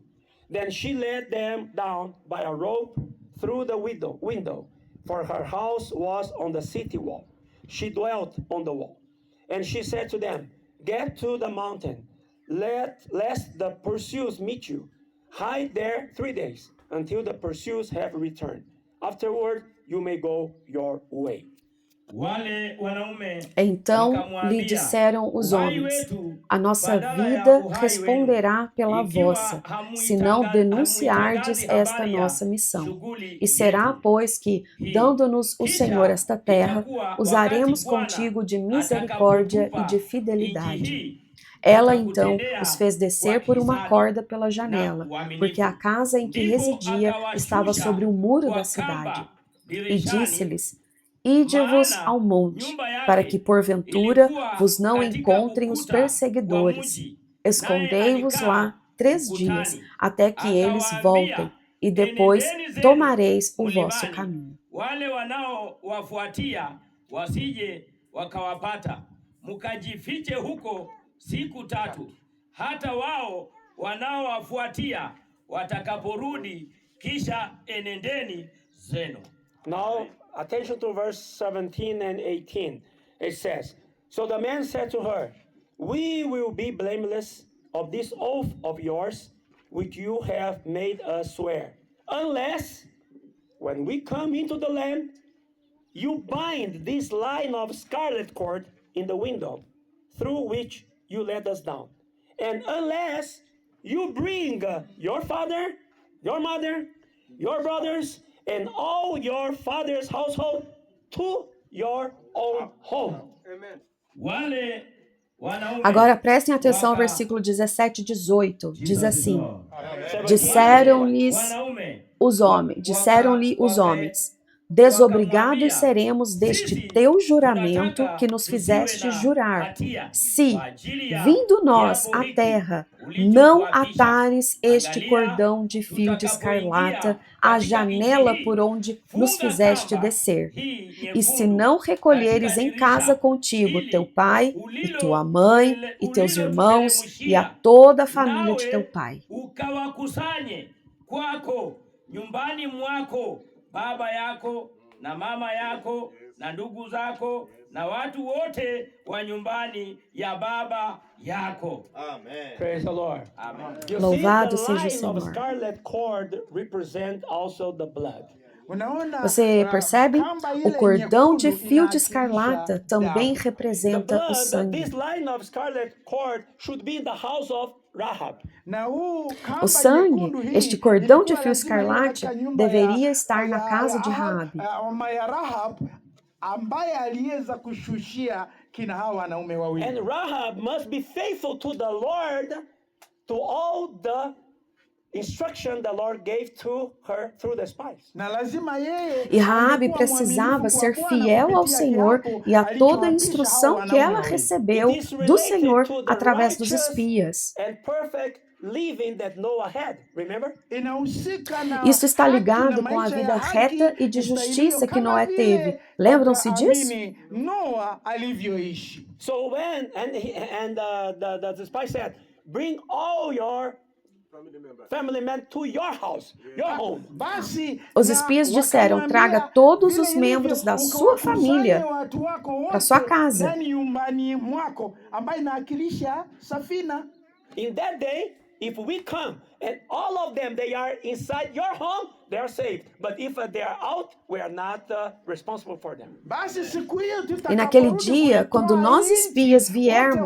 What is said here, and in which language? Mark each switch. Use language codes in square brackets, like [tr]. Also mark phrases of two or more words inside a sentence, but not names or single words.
[en] Then she led them down by a rope through the window, for her house was on the city wall. She dwelt on the wall. And she said to them, get to the mountain, lest the pursuers meet you. Hide there 3 days, until the pursuers have returned. Afterward, you may go your way. [sw] Wale wanaume [pt] Então [sw] wakamwambia, [pt] lhe disseram os [sw] "Uhai [pt] homens, [sw] wetu, [pt] a nossa [sw] badala ya [pt] vida [sw] uhai [pt] responderá pela [sw] ikiwa [pt] vossa, se não denunciardes [sw] hamuitangazi [pt] esta [sw] habari ya [pt] nossa missão. [sw] shughuli [pt] E será, [sw] yetu. [pt] pois, que, dando-nos o Senhor esta terra, usaremos contigo de misericórdia e de fidelidade. Ela então os fez descer por uma corda pela janela, porque a casa em que residia estava sobre o muro da cidade. E disse-lhes, ide-vos ao monte, para que porventura vos não encontrem os perseguidores. Escondei-vos lá 3 dias, até que eles voltem, e depois tomareis o vosso caminho. [sw] Wale wanaowafuatia wasije wakawapata, mkajifiche huko siku 3, hata wao wanaowafuatia watakaporudi, kisha enendeni zenu. [en] Now, attention to verse 17 and 18. It says, so the man said to her, we will be blameless of this oath of yours, which you have made us swear, unless, when we come into the land, you bind this line of scarlet cord in the window, through which you let us down. And unless you bring your father, your mother, your brothers, and all your father's household to your own home. Amen. [sw] Wale wanaume [pt] Agora prestem atenção ao versículo 17 e 18. Diz assim, disseram-lhe os homens, desobrigados seremos deste teu juramento que nos fizeste jurar, se, vindo nós à terra, não atares este cordão de fio de escarlata à janela por onde nos fizeste descer, e se não recolheres em casa contigo teu pai, e tua mãe, e teus irmãos, e a toda a família de teu pai. [sw] Ukawakusanye kwako nyumbani mwako baba yako na mama yako na ndugu zako na watu wote wa nyumbani ya baba yako. [en] Amen. Praise the Lord. Amen. You [pt] Louvado [en] see, the [pt] seja o [en] line of [pt] Senhor. [en] scarlet cord represent also the blood. [pt] Você percebe? O cordão de fio de escarlata também [en] The [pt] representa o [en] blood, [pt] sangue. [en] this line of scarlet cord should be in the house of Rahab. [pt] O sangue, este cordão de fio escarlate, deveria estar na casa de Raabe. [sw] Ambaye aliweza kushushia kina hawa wanaume wawili. [en] And Rahab must be faithful to the Lord, to all the instruction the Lord gave to her through the spies. [sw] Na lazima yeye [pt] E Raabe precisava ser fiel ao Senhor e a toda a instrução que ela recebeu do Senhor através dos espias. [en] And perfect living that Noah had, remember? [pt] Isso está ligado com a vida reta e de justiça que Noé teve. Lembram-se disso? [sw] Noa alivyoishi. [en] So when the spy said, bring all your family men to your house, your home. [pt] Os espias disseram, traga todos os membros da sua família para sua casa. [en] In that day, if we come and all of them, they are inside your home, they are saved. But if they are out, we are not responsible for them. [sw] Basi siku hiyo [pt] E naquele [sw] tutakaporudi [pt] dia, [sw] kuitoa [pt] quando nós [sw] nchi, [pt] espias viermos,